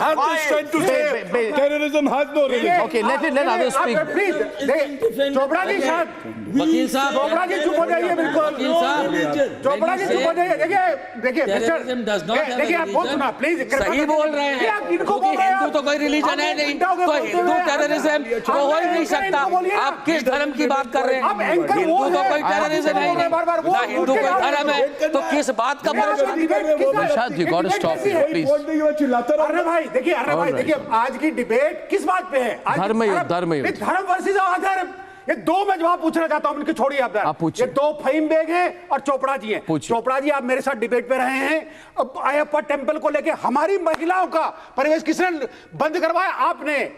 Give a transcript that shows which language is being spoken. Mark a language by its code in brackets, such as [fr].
[en] Have the strength to say terrorism has no religion. Okay, let others speak. [hi] Chopra ji साहब, वकील साहब, चोपड़ा जी चुप हो जाइए बिल्कुल। चोपड़ा जी चुप हो जाइए। देखिए देखिए आप बहुत सुना प्लीज। सही बोल रहे हैं, क्योंकि हिंदू तो कोई रिलीजन है नहीं, तो हिंदू टेररिज्म तो हो ही नहीं सकता। आप किस धर्म की बात कर रहे हैं? हिंदू तो कोई टेररिज्म है नहीं, ना हिंदू कोई धर्म है, तो किस बात का [en] Nishad, you got to stop here, please. [hi] अरे भाई देखिए आज की डिबेट किस बात पे है? धर्म युद्ध। धर्म वर्सेस अधर्म, ये दो मैं जवाब पूछना चाहता हूं, इनकी छोड़िए आप ये दो फहीम बेग हैं और चोपड़ा जी हैं। चोपड़ा जी आप मेरे साथ डिबेट पे रहे हैं, अब अयप्पा टेंपल को लेके हमारी महिलाओं का परिवेश किसने बंद करवाया? आपने।